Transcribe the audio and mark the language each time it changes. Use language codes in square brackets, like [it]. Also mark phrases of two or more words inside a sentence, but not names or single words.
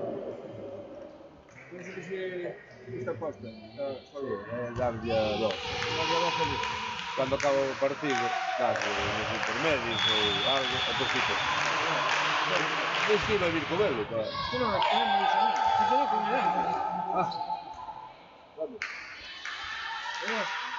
[gl] Penso que si está posta. Está só Sí, darlle a dos. Vamos a feliz. Cando acaba o partido, das os intermedios ou algo, e depois fico. Es que iba a vir con ele, pa. Que non, que non me dixo nada. Que quedou con ele. Ah, vamos. Adiós.